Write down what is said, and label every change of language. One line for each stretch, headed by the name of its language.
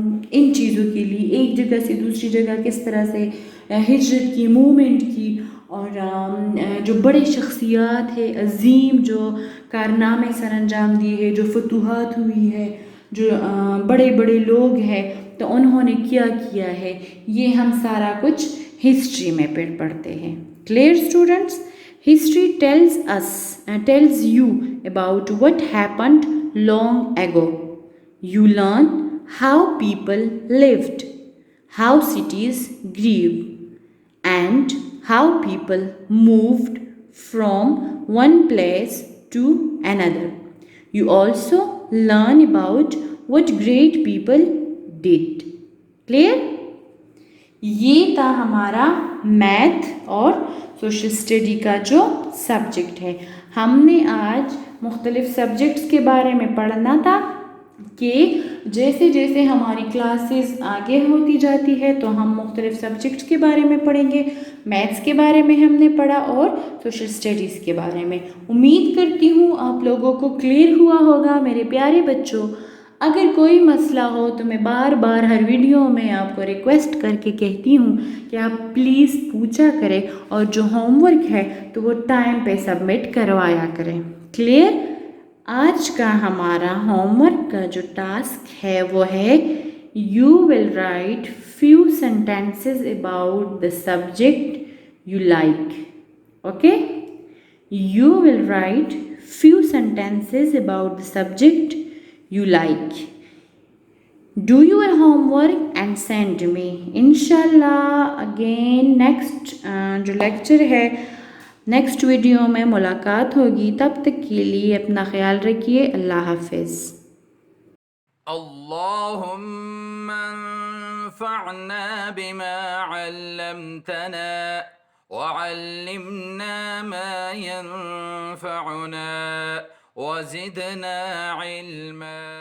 Urdu: ان چیزوں کے لیے ایک جگہ سے دوسری جگہ کس طرح سے ہجرت کی، موومنٹ کی، اور جو بڑے شخصیات ہے عظیم جو کارنامے سر انجام دیے ہیں، جو فتوحات ہوئی ہے، جو بڑے بڑے لوگ ہیں تو انہوں نے کیا کیا ہے، یہ ہم سارا کچھ ہسٹری میں پڑھتے ہیں.
English: Clear students? History tells you about what happened long ago. You learn how people lived, how cities grew, and how people moved from one place to another. You also learn about what great people did. Clear?
Urdu: یہ تھا ہمارا math اور social study کا جو subject ہے. ہم نے آج مختلف سبجیکٹس کے بارے میں پڑھنا تھا کہ جیسے جیسے ہماری کلاسز آگے ہوتی جاتی ہے تو ہم مختلف سبجیکٹس کے بارے میں پڑھیں گے. میتھس کے بارے میں ہم نے پڑھا اور سوشل اسٹڈیز کے بارے میں. امید کرتی ہوں آپ لوگوں کو کلیئر ہوا ہوگا میرے پیارے بچوں. اگر کوئی مسئلہ ہو تو میں بار بار ہر ویڈیو میں آپ کو ریکویسٹ کر کے کہتی ہوں کہ آپ پلیز پوچھا کریں اور جو ہوم ورک ہے تو وہ ٹائم پہ سبمٹ کروایا کریں. کلیئر؟ آج کا ہمارا ہوم ورک کا جو ٹاسک ہے وہ ہے
English: You will write few sentences about the subject you like. Okay? You will write few sentences about the subject you like. Do your homework and send me.
Urdu: Inshallah
English: again next
Urdu: جو lecture ہے next video میں ملاقات ہوگی. تب تک کے لیے اپنا خیال رکھیے. اللہ حافظ.
Arabic: اللهم انفعنا بما علمتنا وعلمنا ما ينفعنا وزدنا علما.